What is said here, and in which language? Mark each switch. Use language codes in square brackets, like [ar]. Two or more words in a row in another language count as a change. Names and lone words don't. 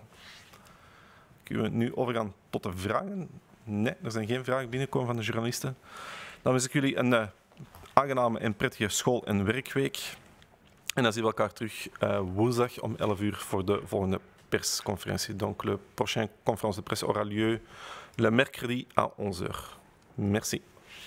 [nl] Kunnen we nu overgaan tot de vragen? Nee, er zijn geen vragen binnengekomen van de journalisten. Dan wens ik jullie een aangename en prettige school- en werkweek. En dan zien we elkaar terug woensdag om 11 uur voor de volgende persconferentie. [fr] Donc, le prochaine conférence de presse aura lieu le mercredi à 11 h. Merci.